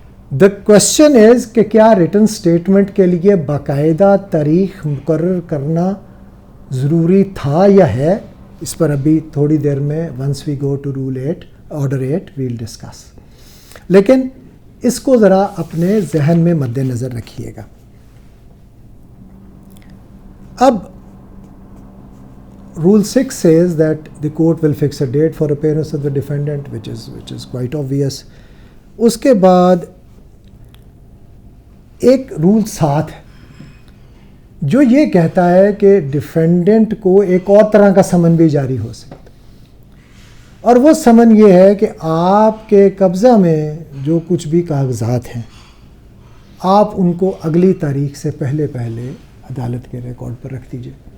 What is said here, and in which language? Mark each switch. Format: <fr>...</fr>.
<en>the question is</en> <ur>کہ کیا return statement کے لیے باقاعدہ تاریخ مقرر کرنا ضروری تھا یا ہے, اس پر ابھی تھوڑی دیر میں</ur> <en>Once we go to rule 8 order 8 we'll discuss.</en> <ur>لیکن اس کو ذرا اپنے ذہن میں مد نظر رکھیے گا.</ur> <en>اب Rule 6 says that the court will fix a date for appearance of the defendant, which is quite obvious.</en> <ur>اس کے بعد ایک رول 7 ہے جو یہ کہتا ہے کہ ڈیفینڈنٹ کو ایک اور طرح کا سمن بھی جاری ہو سکتا ہے, اور وہ سمن یہ ہے کہ آپ کے قبضہ میں جو کچھ بھی کاغذات ہیں آپ ان کو اگلی تاریخ سے پہلے عدالت کے ریکارڈ پر رکھ دیجیے.</ur>